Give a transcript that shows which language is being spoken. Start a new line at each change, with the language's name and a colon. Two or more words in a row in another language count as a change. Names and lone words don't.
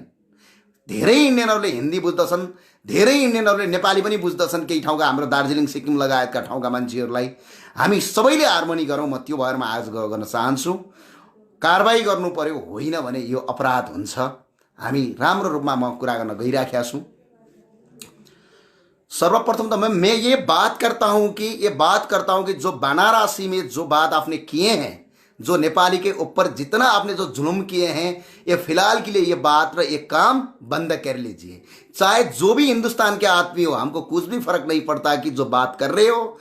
Nepali: धेरै इन्डियनहरूले हिन्दी बुझ्दछन्, धेरै इन्डियनहरूले नेपाली पनि बुझ्दछन्। केही ठाउँका हाम्रो दार्जिलिङ सिक्किम लगायतका ठाउँका मान्छेहरूलाई हामी सबैले हार्मोनी गरौँ। म त्यो भएर आज गर्न चाहन्छु, कारबाही गर्नु पर्यो, होइन भने यो अपराध हुन्छ। हामी राम्रो रूपमा म कुरा गर्न गइराखेका छु।
Hindi: सर्वप्रथम तो मैं ये बात करता हूं कि जो बनारसी में जो बात आपने किए हैं, जो नेपाली के ऊपर जितना आपने जो जुल्म किए हैं, ये फिलहाल के लिए ये बात ये काम बंद कर लीजिए। चाहे जो भी हिंदुस्तान के आदमी हो, हमको कुछ भी फर्क नहीं पड़ता कि जो बात कर रहे हो।